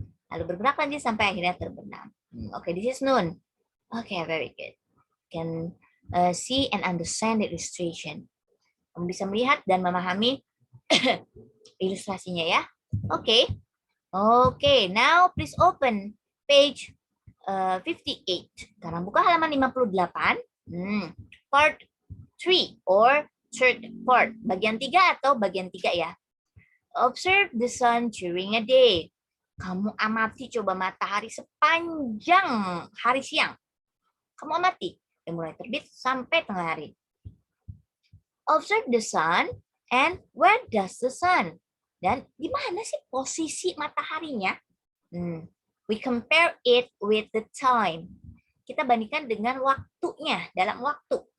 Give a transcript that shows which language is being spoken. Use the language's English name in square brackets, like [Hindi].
[Indonesian] Lalu bergerak lagi sampai akhirnya terbenam. [English] Okay, this is noon. Okay, very good. Can see and understand the illustration. [Indonesian] Kamu bisa melihat dan memahami ilustrasinya ya. Okay. [English] Okay, now please open page 58. [Indonesian] Sekarang buka halaman 58. [English] Part 3 or third part. [Indonesian] Bagian 3 atau bagian 3 ya. [English] Observe the sun during a day. [Indonesian] Kamu amati coba matahari sepanjang hari siang. Kamu amati. Dari mulai terbit sampai tengah hari. [English] Observe the sun and where does the sun? [Indonesian] Dan di mana sih posisi mataharinya? [English] We compare it with the time. [Indonesian] Kita bandingkan dengan waktunya, dalam waktu.